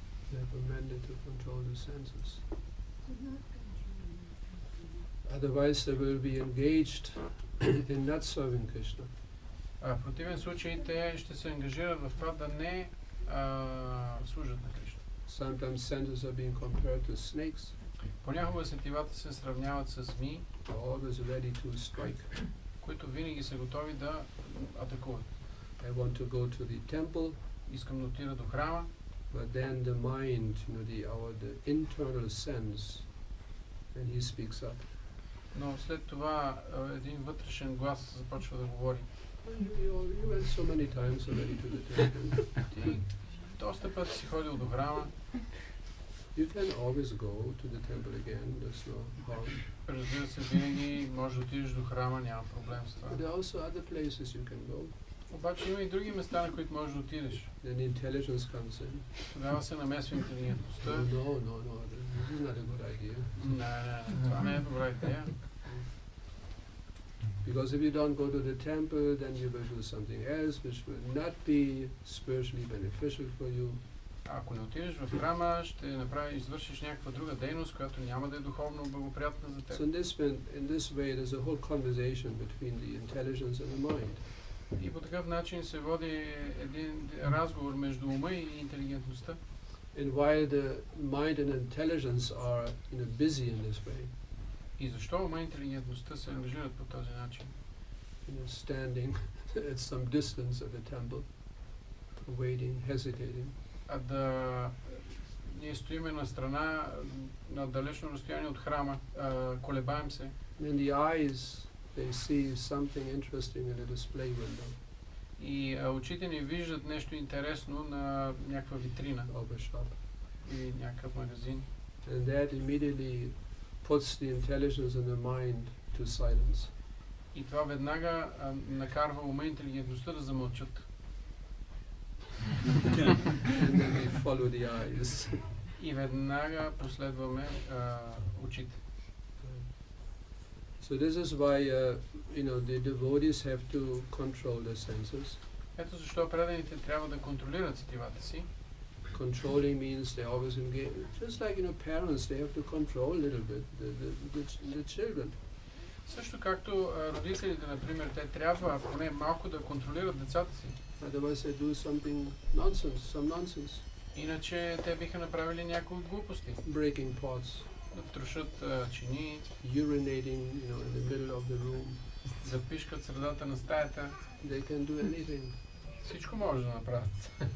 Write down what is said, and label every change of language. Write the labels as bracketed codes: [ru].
[en] They are recommended to control the senses. Otherwise they will be engaged in not serving Krishna. [bg] В противен случай те ще се ангажират в това да не служат на Кришна. [en] Sometimes senses are being compared to snakes. [bg] Понякога сетивата се сравняват с змии, [en] Always ready to strike. [bg] които винаги са готови да атакуват. [en] I want to go to the temple, [bg] Искам да отида до храма, [en] but then the mind, the internal sense, and he speaks up. [bg] но след това един вътрешен глас започва да говори. [en] You went so many times already to the temple. [bg] Ти доста пъти си ходил до храма, [en] You can always go to the temple again. There's no harm. [bg] разбира се, винаги можеш да отидеш до храма, няма проблем с това. [en] But there are also other places you can go. [bg] Обаче има и други места, на които можеш да отидеш. [en] Then intelligence comes in. [bg] Тогава се намесва интелигентността. [en] No. This is not a good idea. [bg] Не, това не е добра идея. [en] Because if you don't go to the temple, then you will do something else which will not be spiritually beneficial for you. [bg] Ако не отидеш в храма, ще извършиш някаква друга дейност, която няма да е духовно благоприятна за теб. [en] So in this way, there's a whole conversation between the intelligence and the mind. [bg] И по такъв начин се води един разговор между ума и интелигентността. [en] And while the mind and intelligence are busy in this way, [bg] И защо ума и интелигентността се ангажират по този начин? [en] standing at some distance at the temple, waiting, hesitating. [bg] А да ние стоиме на страна, на далечно разстояние от храма, колебаем се. [en] And the eyes, they see something interesting in a display window [bg] И очите ни виждат нещо интересно на някаква витрина [en] of a shop. [bg] или някакъв магазин. [en] And that immediately puts the intelligence and the mind to silence. [bg] И това веднага накарва ума и интелигентността да замълчат. [en] And then we follow the eyes. [bg] И веднага последваме очите. [en] So this is why the devotees have to control their senses. [bg] Ето защо преданите трябва да контролират сетивата си. [en] Controlling means they always engage. Just like parents, they have to control a little bit the children. [bg] Също както родителите, например, те трябва поне малко да контролират децата си. [en] Otherwise they do some nonsense. [bg] Иначе те биха направили някои глупости. [en] Breaking pots. [bg] да трошат чини, [en] urinating, in the middle of the room. [bg] да пишкат средата на стаята. [en] They can do anything. [bg] Всичко може да направят.